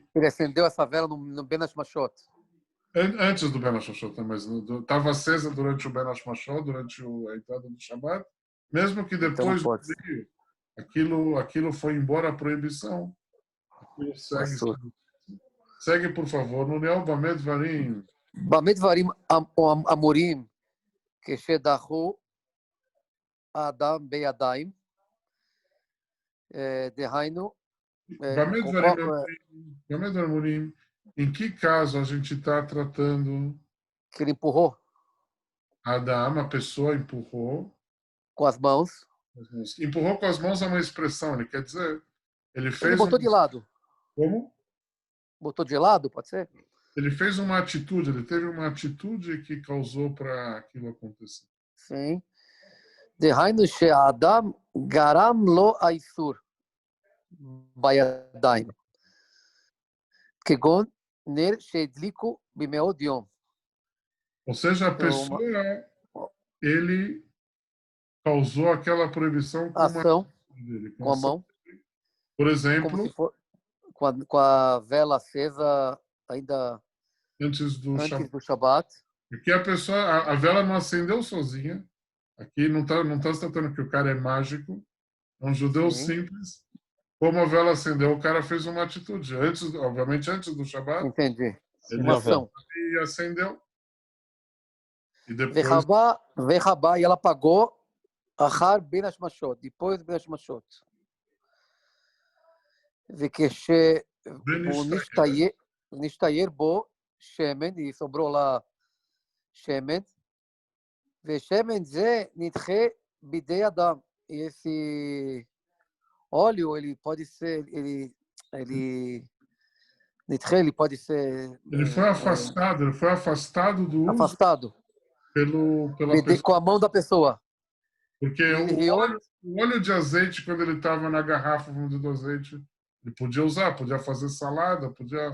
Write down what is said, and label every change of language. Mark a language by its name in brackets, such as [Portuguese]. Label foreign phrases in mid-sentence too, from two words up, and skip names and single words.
[Portuguese] Ele acendeu essa vela no [Hebrew] בין השמשות. [Portuguese] antes do [Hebrew] בין השמשות, [Portuguese] mas estava acesa durante o [Hebrew] בין השמשות, [Portuguese] durante a entrada do Shabbat, mesmo que Então depois não do pode. dia, aquilo foi embora a proibição. Aquilo segue, por favor, no Neo [Hebrew] במה דברים. במה דברים אמורים, כשדחו האדם בידיים, דהיינו, במה דברים, [Portuguese] em que caso a gente está tratando que ele empurrou Adam, a pessoa empurrou com as mãos. Empurrou com as mãos é uma expressão, ele quer dizer, ele fez Ele botou de lado. Como? Botou de lado, pode ser? Ele fez uma atitude, ele teve uma atitude que causou para aquilo acontecer. sim. [Hebrew] דהיינו שהאדם גרם לו האיסור בידיים, כגון נר שהדליקו במאות יום. [Portuguese] Ou seja, a pessoa, ele causou aquela proibição com ação dele, com a mão. Por exemplo, como se for, com a vela acesa ainda antes do Shabat. Porque a pessoa, a vela não acendeu sozinha. Aqui não está se tratando que o cara é mágico, é um judeu simples. Como a vela acendeu, o cara fez uma atitude. Obviamente antes do Shabbat. Entendi. Ele uma ação. E acendeu. E depois... e ela apagou [Hebrew] אחר בין השמשות, [Portuguese] depois [Hebrew] בין השמשות. וכשהוא נשתייר בו שמן, [Portuguese] e sobrou lá [Hebrew] שמן, ושמן זה נדחה בידי אדם. [Portuguese] E esse óleo, ele pode ser, ele pode ser... Ele foi afastado do uso. Afastado. Pela pessoa. Com a mão da pessoa. Porque o óleo de azeite, quando ele estava na garrafa do azeite, ele podia usar, podia fazer salada, podia...